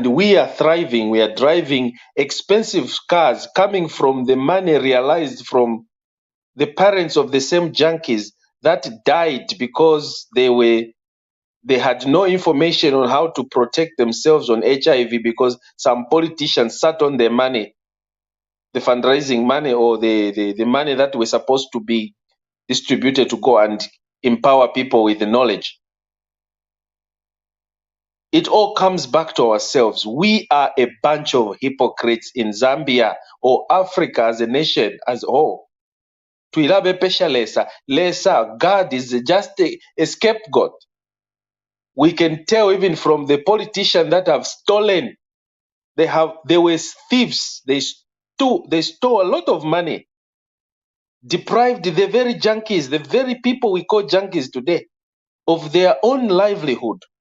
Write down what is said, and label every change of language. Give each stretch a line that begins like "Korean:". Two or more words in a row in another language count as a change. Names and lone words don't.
English: we are thriving, we are driving expensive cars coming from the money realized from the parents of the same junkies that died because they had no information on how to protect themselves on HIV because some politicians sat on their money, the fundraising money or the money that was supposed to be distributed to go and empower people with the knowledge. It all comes back to ourselves. We are a bunch of hypocrites in Zambia or Africa as a nation as a whole.
Bemba: Tuilabe pesha lesa.
English: God is just a scapegoat. We can tell even from the politicians that have stolen. They were thieves. They stole a lot of money. Deprived the very junkies, the very people we call junkies today, of their own livelihood.